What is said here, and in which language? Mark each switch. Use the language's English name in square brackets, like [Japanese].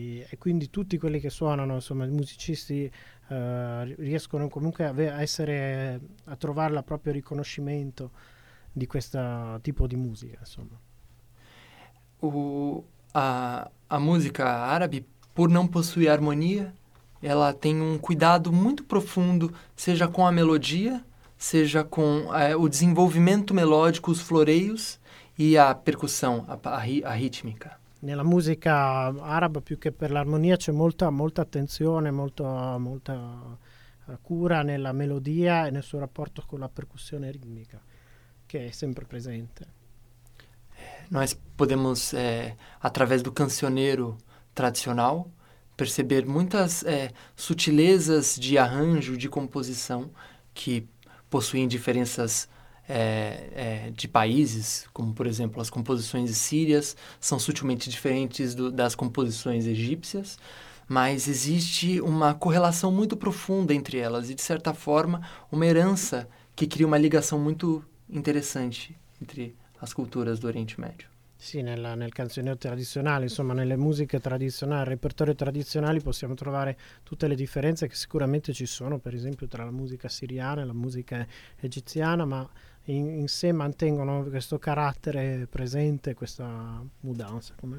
[Italian] E quindi tutti quelli che suonano, insomma, i musicisti riescono comunque a trovare il proprio riconoscimento di questo tipo di musica, insomma. [Portuguese] A música árabe, por não possuir harmonia, ela tem cuidado muito profundo, seja com a melodia, seja com o desenvolvimento melódico, os floreios e a percussão, a rítmica. [Italian] Nella musica araba, più che per l'armonia, c'è molta attenzione, molta cura nella melodia e nel suo rapporto con la percussione ritmica, che è sempre presente. [Portuguese] Nós podemos, através do cancioneiro tradicional, perceber muitas sutilezas de arranjo, de composição, que possuem diferenças de países, como, por exemplo, as composições sírias são sutilmente diferentes das composições egípcias, mas existe uma correlação muito profunda entre elas e, de certa forma, uma herança que cria uma ligação muito interessante entre as culturas do Oriente Médio. [Italian] Sì, nel canzoneo tradizionale, insomma, nelle musiche tradizionali, nel repertorio tradizionale possiamo trovare tutte le differenze che sicuramente ci sono, per esempio, tra la musica siriana e la musica egiziana, ma in sé mantengono questo carattere presente, questa mudanza.